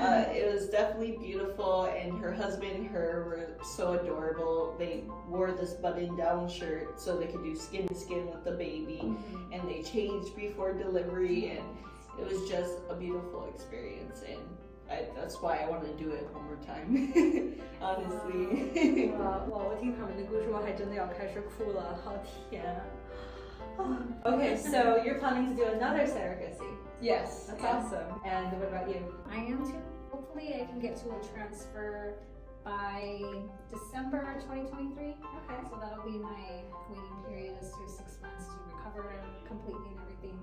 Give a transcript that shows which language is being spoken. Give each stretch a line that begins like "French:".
English: It was definitely beautiful, and her husband and her were so adorable. They wore this button-down shirt so they could do skin to skin with the baby, and they changed before delivery, and it was just a beautiful experience, and that's why I want to do it one more time. Honestly.
Chinese: 哇，我听他们的故事，我还真的要开始哭了，好甜。
English: Okay, so you're planning to do another surrogacy. Yes. That's awesome. And what about you? I am too. Hopefully I can get to a transfer by December 2023. Okay. So that'll be my waiting period is 6 months to recover completely and everything.